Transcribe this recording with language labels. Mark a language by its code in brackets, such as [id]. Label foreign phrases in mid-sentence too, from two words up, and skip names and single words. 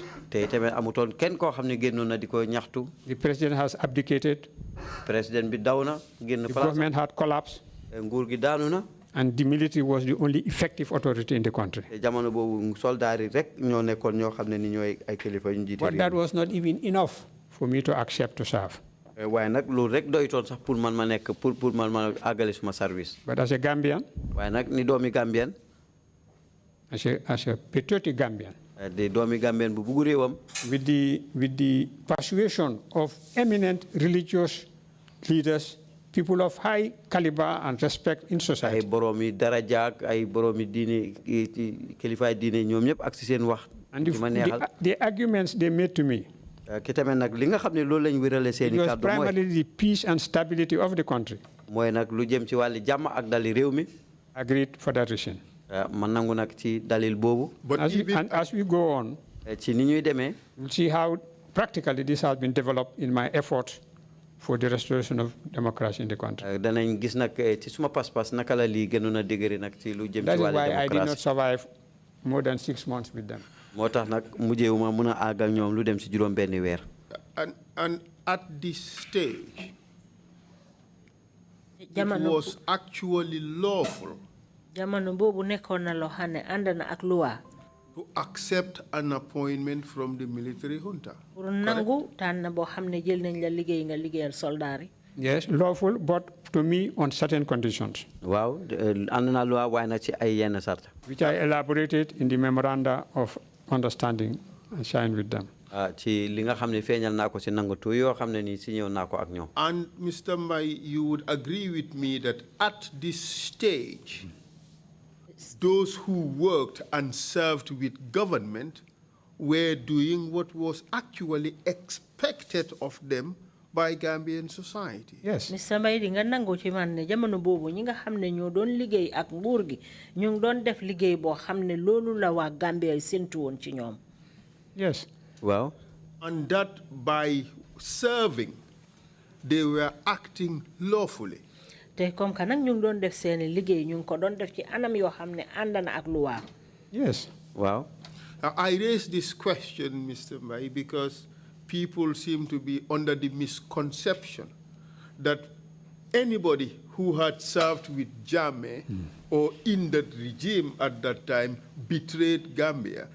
[en] The president has abdicated. The government had collapsed. And the military was the only effective authority in the country. But that was not even enough for me to accept to serve. [wo] waaye nag loolu rek doytoon sax pour man ma nekk pour man ma àggale suma service. [en] But as a Gambian, [wo] waaye nag ni doomi Gambien. [en] as a patriotic Gambian, [wo] de doomi Gambien bu bugg réewam. [en] with the persuasion of eminent religious leaders, people of high caliber and respect in society. [wo] ay boroomi daraja ay boroomi diine kilifaay diine ñoom ñëpp ak si seen wax. [en] And the arguments they made to me, [wo] ki tamit nag li nga xam ne loolu lañ wérale seen i [en] it was [wo] kàddu mooy [en] primarily the peace and stability of the country. [wo] mooy nag lu jëm ci wàlli jàmm ak dali réew mi. [en] Agreed for that reason. [wo] man nangu nag ci dalil boobu. [en] But as we go on, [wo] ci ni ñuy demee. [en] we'll see how practically this has been developed in my efforts for the restoration of democracy in the country. [wo] danañ gis nag ci suma pas-pas naka la lii gënoon a dëgëri nag ci lu jëm ci wàlli [en] That is why I did not [wo] démocratie. [en] survive more than 6 months with them. [wo] moo tax nag mujjeewuma mun a àgg ak ñoom lu dem ci juróom benni weer. [en] and at this stage, it [wo] Jamano [en] was actually lawful [wo] jamono boobu nekkoon na loo xam ne ànd na ak loi. [en] to accept an appointment from the military junta. [wo] pour nangu tànn boo xam ne jël nañ la liggéey nga liggéeyal soldaar yi. [en] Yes, lawful, but to me on certain conditions, [wo] waaw ànd naa loi waaye nag ci ay yenn sart. [en] which I elaborated in the memoranda of understanding and signed with them. [wo] ci li nga xam ne feeñal naa ko ci nangatu yoo xam ne nii si ñëw naa ko ak ñoom. [en] And Mr. Mai, you would agree with me that at this stage, those who worked and served with government were doing what was actually expected of them by Gambian society. Yes. Mr. [wo] Mbaye di nga nangu ci man ne jamono boobu ñi nga xam ne ñoo doon liggéey ak nguur gi ñu ngi doon def liggéey boo xam ne loolu la waa Gambia séntu woon ci ñoom. [en] Yes. [wo] waaw. [en] And that by serving, they were acting lawfully. [wo] te [fr] comme que [wo] nag ñu ngi doon def seeni liggéey ñu ngi ko doon def ci anam yoo xam ne ànd na ak luwaa. [en] Yes. [wo] waaw. [en] I raise this question, Mr. Mai, because people seem to be under the misconception that anybody who had served with Jammeh or in that regime at that time betrayed Gambia.